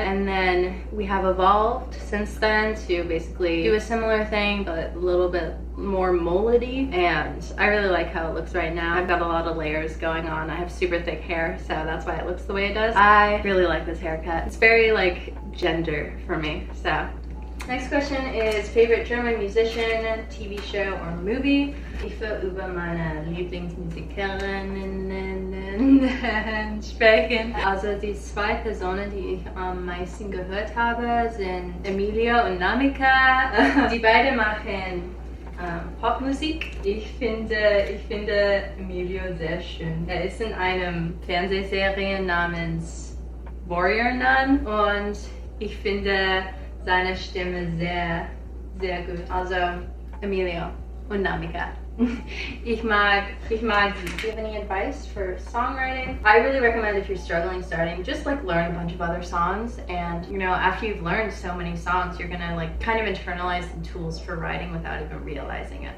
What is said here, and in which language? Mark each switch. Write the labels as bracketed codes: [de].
[en] And then we have evolved since then to basically do a similar thing, but a little bit more mullet-y. And I really like how it looks right now. I've got a lot of layers going on. I have super thick hair, so that's why it looks the way it does. I really like this haircut. It's very like gender for me, so. Next question is favorite German musician, TV show, or movie. [de] Ich will über meine Lieblingsmusikerinnen sprechen. Also die zwei Personen, die ich am meisten gehört habe, sind Emilio und Namika. Die beiden machen Popmusik. Ich finde Emilio sehr schön. Er ist in einem Fernsehserie namens Warrior Nun und ich finde seine Stimme sehr, sehr gut. Also Emilio und Namika. Ich mag sie. [en] Do you have any advice for songwriting? I really recommend if you're starting, just like learn a bunch of other songs, and you know, after you've learned so many songs, you're gonna like kind of internalize the tools for writing without even realizing it.